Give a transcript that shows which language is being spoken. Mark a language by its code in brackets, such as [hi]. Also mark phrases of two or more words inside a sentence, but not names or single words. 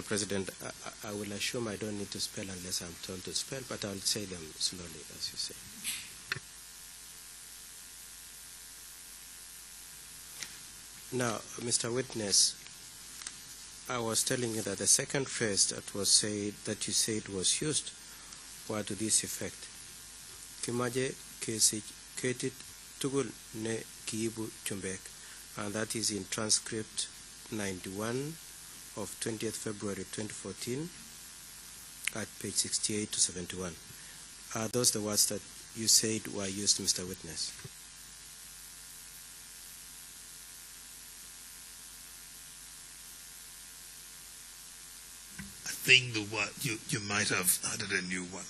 [en] President, I will assume I don't need to spell unless I'm told to spell, but I'll say them slowly, as you say. Now, Mr. Witness, I was telling you that the second phrase that you said was used were to this effect. [kln] Kimaje kesit tugul ne kiibu chumbek, [en] and that is in transcript 91 of 20th February 2014 at page 68 to 71. Are those the words that you said were used, Mr. Witness? I think the word you might have added a new one.